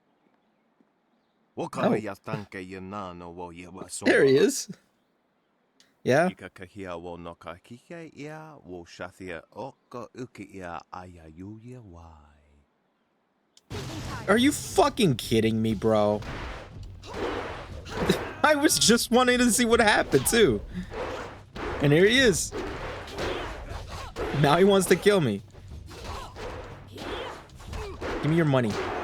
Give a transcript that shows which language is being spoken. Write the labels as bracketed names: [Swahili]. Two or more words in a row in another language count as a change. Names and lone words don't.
[English] There he is. Yeah? Ikakahia wo no ka kike ia wo shathia oka uki ia ayayuya wai. Are you fucking kidding me, bro? I was just wanting to see what happened, too. And here he is. Now he wants to kill me. Give me your money.